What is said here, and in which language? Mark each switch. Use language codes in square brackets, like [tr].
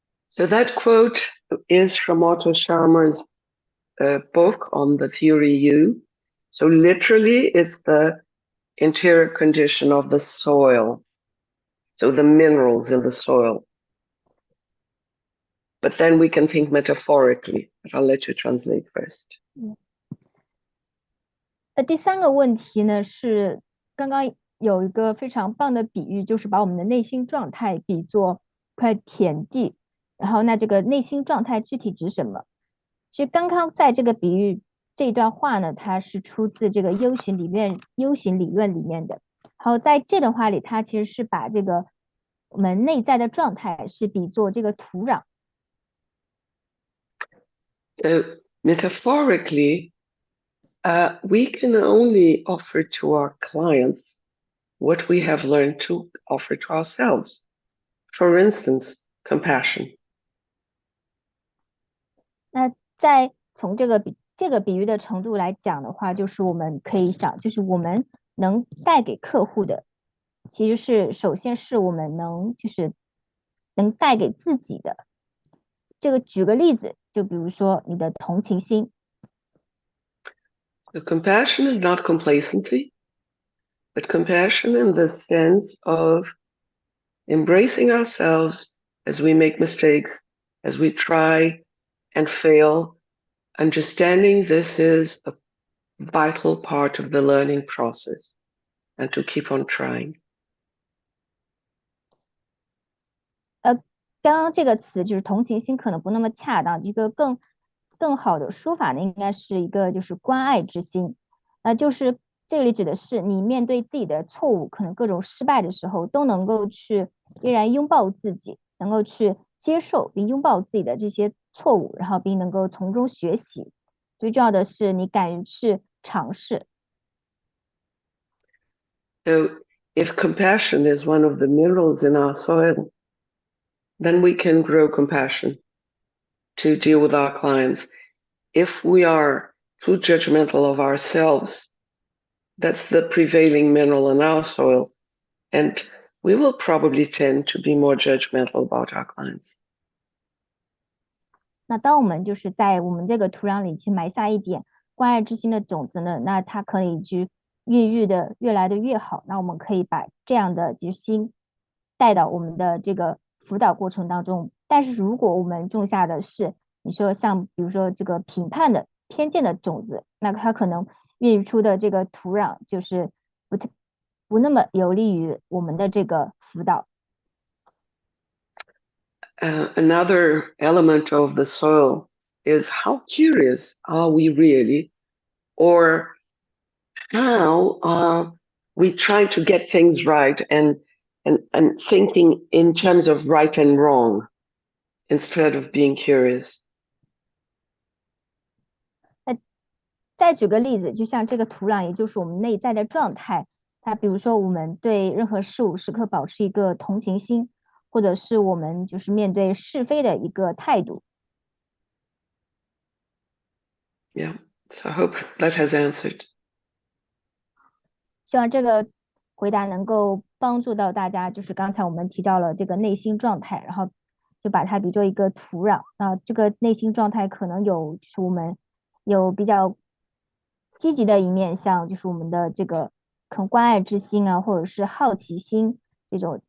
[en] So that quote is from Otto Scharmer's book on the theory U. So literally it's the interior condition of the soil. So the minerals in the soil. But then we can think metaphorically, but I'll let you translate first. [zh] 第三个问题呢是刚刚有一个非常棒的比喻，就是把我们的内心状态比作块田地，然后那这个内心状态具体指什么？其实刚刚在这个比喻这一段话呢，它是出自这个 U 型理论里面的。然后在这段话里，它其实是把这个我们内在的状态是比作这个土壤。 [en] So metaphorically, we can only offer to our clients what we have learned to offer to ourselves. For instance, compassion. [zh] 那在从这个比喻的程度来讲的话，就是我们可以想，就是我们能带给客户的，其实是首先是我们能带给自己的。这个举个例子，就比如说你的同情心。 [en] So compassion is not complacency, but compassion in the sense of embracing ourselves as we make mistakes, as we try and fail, understanding this is a vital part of the learning process and to keep on trying. [zh] 刚刚这个词就是同情心可能不那么恰当，一个更好的说法呢，应该是一个就是关爱之心。就是这里指的是你面对自己的错误，可能各种失败的时候，都能够去依然拥抱自己，能够去接受并拥抱自己的这些错误，然后并能够从中学习。最重要的是你敢于去尝试。 [en] So if compassion is one of the minerals in our soil, then we can grow compassion to deal with our clients. If we are too judgmental of ourselves, that's the prevailing mineral in our soil, and we will probably tend to be more judgmental about our clients. [zh] 那当我们就是在我们这个土壤里去埋下一点关爱之心的种子呢，那它可以去孕育的越来的越好。那我们可以把这样的就是心带到我们的这个辅导过程当中。但是如果我们种下的是你说像比如说这个评判的偏见的种子，那它可能孕育出的这个土壤就是不那么有利于我们的这个辅导。 [en] Another element of the soil is how curious are we really, or how are we trying to get things right and thinking in terms of right and wrong instead of being curious. [zh] 再举个例子，就像这个土壤，也就是我们内在的状态。它比如说，我们对任何事物时刻保持一个同情心，或者是我们就是面对是非的一个态度。 [en] Yeah, so I hope that has answered. [zh] 希望这个回答能够帮助到大家。就是刚才我们提到了这个内心状态，然后就把它比作一个土壤。那这个内心状态可能有，就是我们有比较积极的一面，像就是我们的这个可能关爱之心啊，或者是好奇心这种。